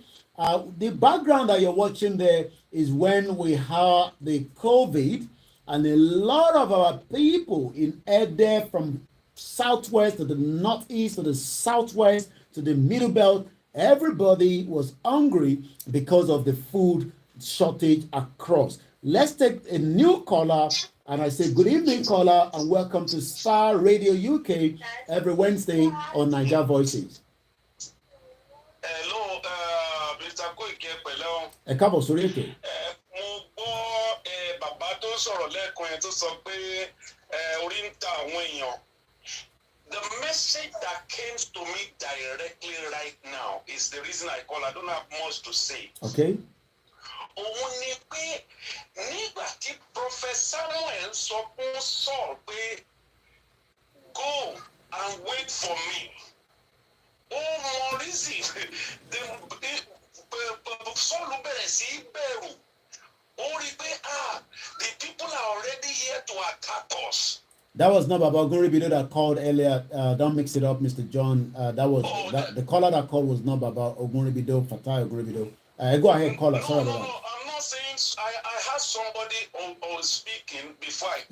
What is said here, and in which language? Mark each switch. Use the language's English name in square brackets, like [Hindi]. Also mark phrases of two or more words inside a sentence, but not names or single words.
[English] The background that you're watching there is when we had the COVID, and a lot of our people in Ede, from southwest to the northeast to the southwest to the middle belt, everybody was hungry because of the food shortage across. Let's take a new caller, and I say good evening, caller, and welcome to Starr Radio UK every Wednesday on Niger Voices. Hello, Mr. [Yoruba] Koike pẹ̀lẹ́. Ẹ káàbọ̀ sórí ètò. Mo gbọ́ bàbá tó sọ̀rọ̀ lẹ́ẹ̀kan yẹn tó sọ pé orí ń ta àwọn èèyàn. [English] The message that came to me directly right now is the reason I call. I don't have much to say. Okay. [Yoruba] Òun ni pé nígbà tí Prophet Samuel sọ fún Saul pé [English] go and wait for me. Oh, more easy. [Yoruba] Saul bẹ̀rẹ̀ sí bẹ̀rù. Ó rí pé [English] the people are already here to attack us. That was not Baba Oguribido that called earlier. Don't mix it up, Mr. John. The caller that called was not Baba Oguribido, Fatai Oguribido. Go ahead, caller. Sorry about that. No. I'm not saying I had somebody on speaking before I